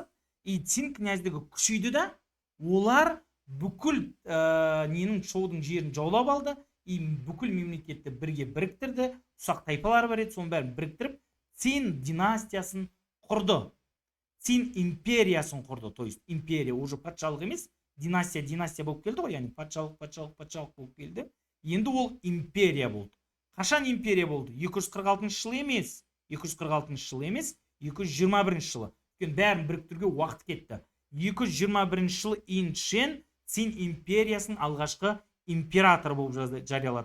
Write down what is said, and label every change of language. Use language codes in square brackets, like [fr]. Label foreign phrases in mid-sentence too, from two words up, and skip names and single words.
[kk] И Цин князьдігі күшейді да, олар бүкіл ненің Чоудың жерін жаулап алды, и бүкіл мемлекетті бірге біріктірді. Ұсақ тайпалар бар еді, соның бәрін біріктіріп, Цин династиясын құрды. Цин империясын құрды. [ru] То есть империя уже [kk] патшалық емес, династия болып келді ғой, яғни патшалық болып келді. Енді ол империя болды. Қашан империя болды? 246 жыл емес, 221 жылы. Бәрін біріктіруге уақыт кетті. 221 жылы Иншен Цин империясының алғашқы императоры болып жариялады.